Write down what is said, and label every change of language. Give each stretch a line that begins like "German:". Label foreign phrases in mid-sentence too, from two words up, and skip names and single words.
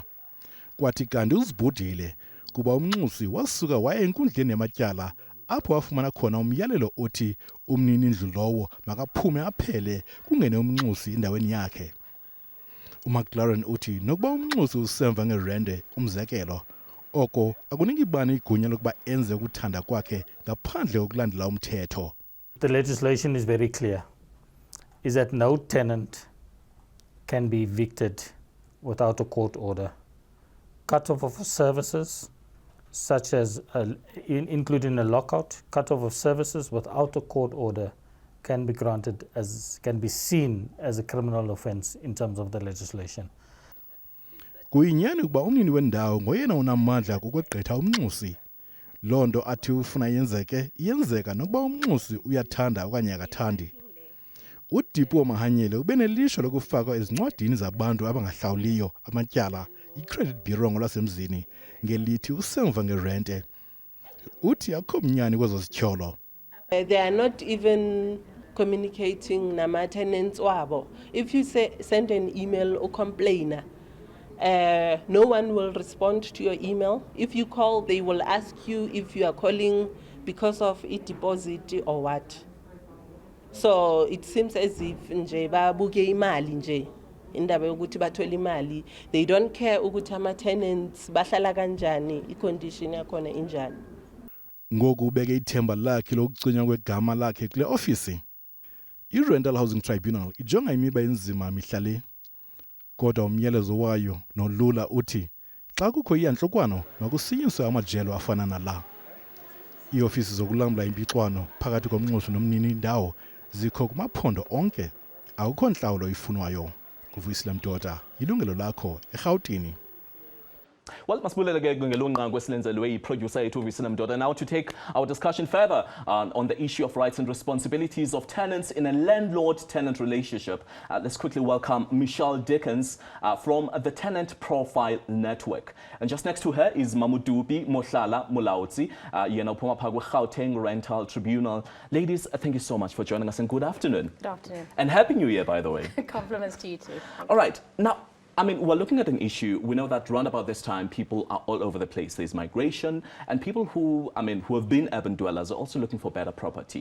Xhosa: Kwathi kanti uzibhudile kuba umnxusi wasuka waya enkundleni yamatyala apho wafumana khona umyalelo othi umnini indlu lowo makaphume aphele kungene umnxusi endaweni yakhe. uMcLaren uthi nokuba umnxusi usemva ngerente umzekelo oko akuniki bani igunya lokuba enze ukuthanda kwakhe ngaphandle kokulandela umthetho.
English: The legislation is very clear, is that no tenant can be evicted without a court order. Cut-off of services, such as including a lockout, cut-off of services without a court order can be can be seen as a criminal offence in terms of the legislation.
Xhosa: Kuyinyani ukuba umnini wendawo ngoyena unamandla kokugqitha umnxusi. Londo athi ufuna yenzeke iyenzeka nokuba umnxusi uyathanda okanye akathandi. uDipo Mahanyele ubenelisho lokufakwa ezincwadini zabantu abangahlawuliyo amatyala i-Credit Bureau ngolwasemzini ngelithi usemva ngerente. Uthi akho mnyani kwezo zityholo.
English: They are not even communicating
Zulu: nama tenants wabo.
English: If you send an email or complainer, no one will respond to your email. If you call, they will ask you if you are calling because of a deposit or what. So it seems as if
Zulu: nje babuke imali nje indaba yokuthi bathola imali.
English: They don't care
Zulu: ukuthi ama tenants bahlala kanjani, i-condition yakhona injani.
Xhosa: Ngoku ubeke ithemba lakhe lokugcinywa kwegama lakhe kule ofisi. I-Rental Housing Tribunal ijonga imiba enzima mihla le. Kodwa umyalezo wayo nolula uthi xa kukho iyanhlokwano makusinyiswe amajelo afana nala. Iofisi zokulambula impixwano phakathi komnxusi nomnini indawo zikho kumaphondo onke. Akukho nhlawulo ifunwayo. Kuvuyisile Mdoda, Yilungelo Lakho, eGauteng. Well, masibulele ke ngelunqa kwesilenzelwe yi-producer yethu Vuyisile Mdoda.
English: Now to take our discussion further on the issue of rights and responsibilities of tenants in a landlord-tenant relationship. Let's quickly welcome Michelle Dickens from the Tenant Profile Network. And just next to her is Mamudubi Mohlala Mulaudzi,
Xhosa: yena uphuma phaa kwi-Gauteng Rental Tribunal.
English: Ladies, thank you so much for joining us and good afternoon. Good afternoon. And Happy New Year, by the way. Compliments to you too. All right. Now, I mean, we're looking at an issue. We know that around about this time, people are all over the place. There's migration, and people who have been urban dwellers are also looking for better property.